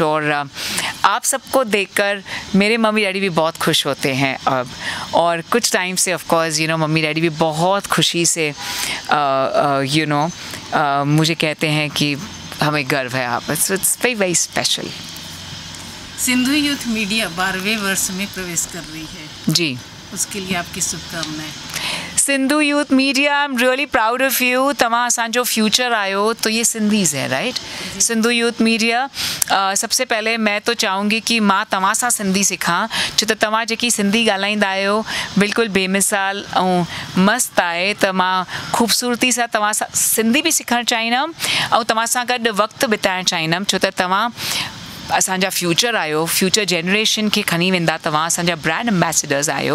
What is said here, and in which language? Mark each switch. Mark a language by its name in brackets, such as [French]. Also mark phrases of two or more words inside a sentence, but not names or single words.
[Hindi] और आप सबको देखकर मेरे मम्मी डैडी भी बहुत खुश होते हैं अब, और कुछ टाइम से [English] of course [Hindi] मम्मी डैडी भी बहुत खुशी से मुझे कहते हैं कि हमें गर्व है आप। [English] so it's very very special. [Hindi] सिंधु यूथ मीडिया 12वें वर्ष में प्रवेश कर रही है जी, उसके लिए आपकी शुभकामनाएं। सिंधु यूथ मीडिया, [English] I am really proud of you. [Sindhi] तव्हां असांजो फ्यूचर आयो [Hindi] तो ये सिंधीज़ है, [Sindhi] राइट? सिंधु यूथ मीडिया, [Hindi] सबसे पहले मैं तो चाहूँगी कि [Sindhi] मां तव्हां सां सिंधी सिखां, छो त तव्हां जेकी सिंधी ॻाल्हाईंदा आहियो बिल्कुलु बेमिसाल ऐं मस्तु आहे। त मां ख़ूबसूरती सां तव्हां सां सिंधी बि सिखणु चाहींदमि ऐं तव्हां सां गॾु वक़्तु बिताइणु चाहींदमि, छो त तव्हां असांजा फ्यूचर आहियो, [English] future generation [Sindhi] खे खणी वेंदा, तव्हां असांजा [English] brand ambassadors [Sindhi] आहियो।